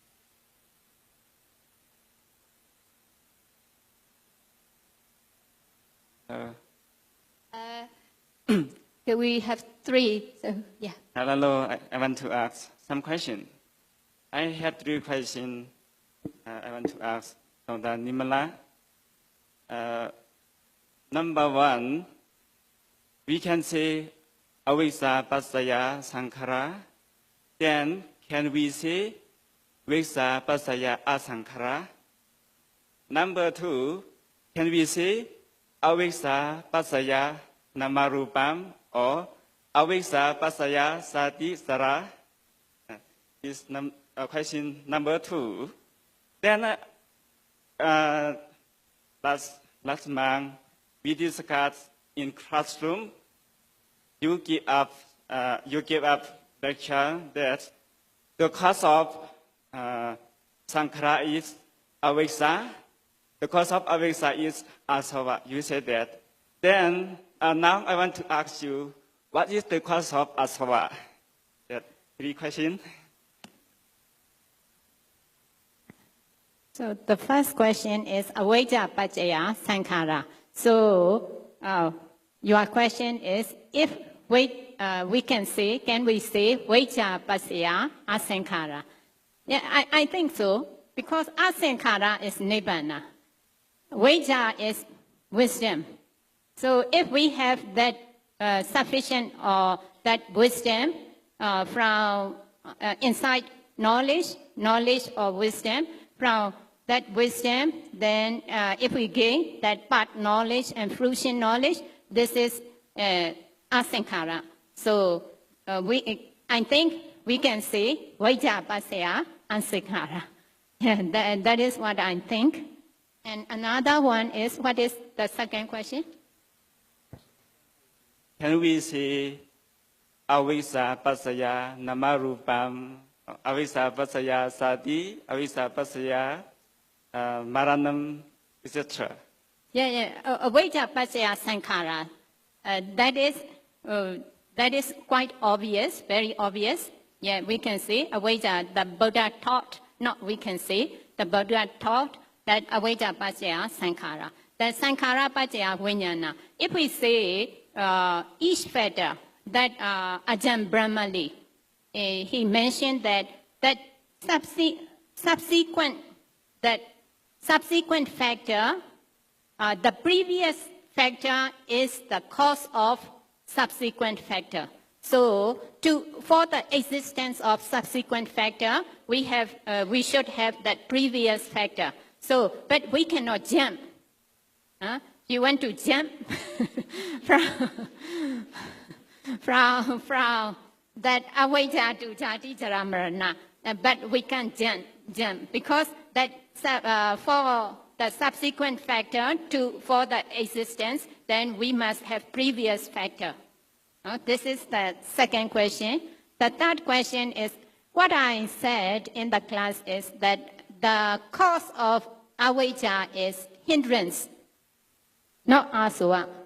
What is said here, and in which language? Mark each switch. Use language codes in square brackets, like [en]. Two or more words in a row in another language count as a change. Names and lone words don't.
[en] Okay, we have 3. So yeah. Hello, I want to ask some question. I have 3 questions I want to ask from the Nimala. Number 1, we can say [pi] avijja paccaya sankhara. [en] Then can we say [pi] avijja paccaya asankhara? [en] Number 2, can we say [pi] avijja paccaya namarupam [en] or [pi] avijja paccaya sati sara? [en] Is question number 2. Then last month we discussed in classroom. You give up lecture that the cause of sankhara is avijja. The cause of avijja is asava. You said that. Then now I want to ask you, What is the cause of asava? That 3 questions. So the first question is [pi] avijja paccaya sankhara. [en] So your question is if we can say [pi] avijja paccaya asankhara? [en] Yeah, I think so because asankhara is nibbana. Avijja is wisdom. So if we have that sufficient or that wisdom from inside knowledge or wisdom, from that wisdom, then if we gain that part knowledge and fruition knowledge, this is asankhara. So I think we can say [pi] avijja paccaya asankhara. [en] Yeah, that is what I think. And another one is, what is the second question? Can we say [pi] avijja paccaya namarupam, avijja paccaya sati, avijja paccaya maranam, etc.? [en] Yeah. [pi] Avijja paccaya sankhara. [en] That is quite obvious, very obvious. Yeah, we can say avijja, the Buddha taught, not we can say, the Buddha taught that [pi] avijja paccaya sankhara. That sankhara paccaya vijnana. [en] If we say each factor, that Ajahn Brahmali, he mentioned that subsequent factor, the previous factor is the cause of subsequent factor. So for the existence of subsequent factor, we should have that previous factor. So, but we cannot jump. You want to jump from that avijja to [pi] jati jara marana, [en] but we can't jump because that for the subsequent factor for the existence, then we must have previous factor. This is the second question. The third question is, what I said in the class is that the cause of avijja is hindrance, not asava.